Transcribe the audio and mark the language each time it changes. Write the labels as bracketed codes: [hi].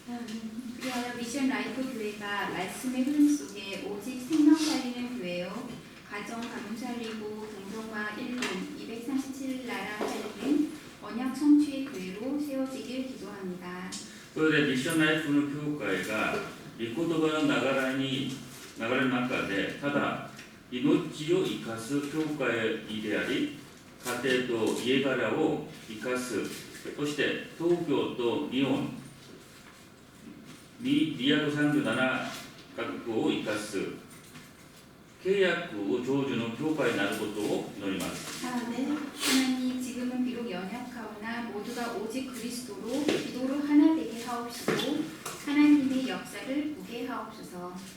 [ko] 그리하여 미션 라이프 교회가 말씀의 흐름 속에 오직 생명 살리는 교회요, 가정 가문 살리고 동성과 일론 237나라 살리는 언약 성취의 교회로 세워지길 기도합니다. [ja] それでミッションライフの教会が御言葉の流れの中でただ命を生かす教会であり、家庭と家柄を生かす、そして東京と日本237カ国を生かす契約を成就の教会になることを祈ります。 [ko] 하나님, 지금은 비록 연약하오나 모두가 오직 그리스도로 기도로 하나 되게 하옵시고 하나님의 역사를 보게 하옵소서.